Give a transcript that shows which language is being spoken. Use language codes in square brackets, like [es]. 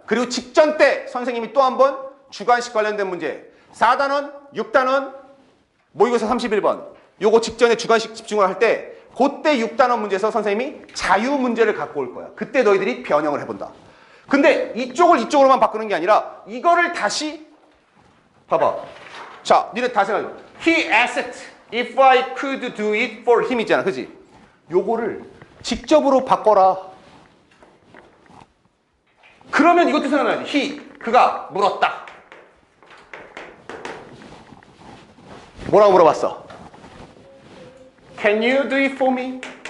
[ko] 그리고 직전 때 선생님이 또 한 번 주관식 관련된 문제 4단원, 6단원, 모의고사 31번 요거 직전에 주관식 집중을 할 때 그때 6단원 문제에서 선생님이 자유 문제를 갖고 올 거야. 그때 너희들이 변형을 해본다. 근데 이쪽을 이쪽으로만 바꾸는 게 아니라 이거를 다시 봐봐. 자, 니네 다 생각해. [en] He asked if I could do it for him [ko] 있잖아. 그지? 요거를 직접으로 바꿔라. 그러면 이것도 생각나야지. he, 그가 물었다. 뭐라고 물어봤어? [en] Can you do it for me?